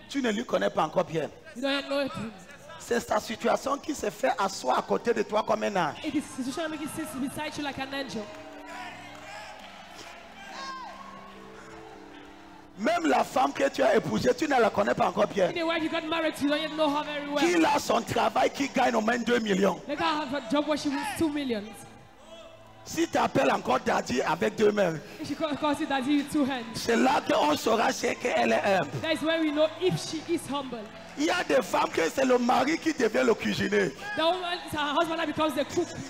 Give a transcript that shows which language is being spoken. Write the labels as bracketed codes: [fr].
[fr] tu ne lui connais pas encore bien. [en] you don't know it. [fr] C'est sa situation qui se fait asseoir à côté de toi comme un ange. [en] It is the situation making sense beside you like an angel. [fr] Même la femme que tu as épousée, tu ne la connais pas encore bien. [en] In the wife you got married to, you don't yet know her very well. [fr] Qu'il a son travail qui gagne au moins 2 millions. [en] Let her have a job where she wins 2 million. [fr] Si tu appelles encore Daddy avec 2 mains, [en] If she calls you daddy with 2 hands, [fr] c'est là qu'on saura ce qu'elle est humble. [en] that is where we know if she is humble. [fr] Il y a des femmes que c'est le mari qui devient le cuisinier. [en] The woman, it's her husband that becomes the cook.